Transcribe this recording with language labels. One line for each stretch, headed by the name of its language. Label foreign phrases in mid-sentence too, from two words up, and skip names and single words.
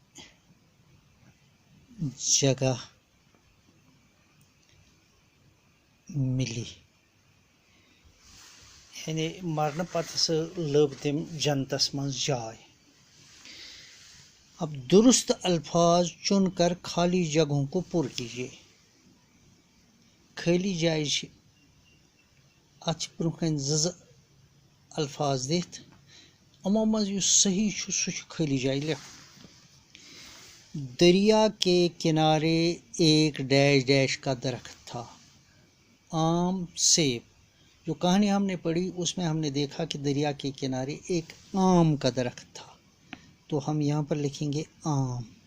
Urdu: جگہ ملی،
Kashmiri: یعنی مرن پتہ سے لب تم جنتس من جائے۔
Urdu: اب درست الفاظ چن کر خالی جگہوں کو پر کیجیے۔
Kashmiri: خالی جائے ات برکن زز الفاظ دت امو مز یس صحیح سہ خالی جائے لکھ۔
Urdu: دریا کے کنارے ایک ڈیش ڈیش کا درخت تھا، آم سیب۔ جو کہانی ہم نے پڑھی اس میں ہم نے دیکھا کہ دریا کے کنارے ایک آم کا درخت تھا، تو ہم یہاں پر لکھیں گے آم۔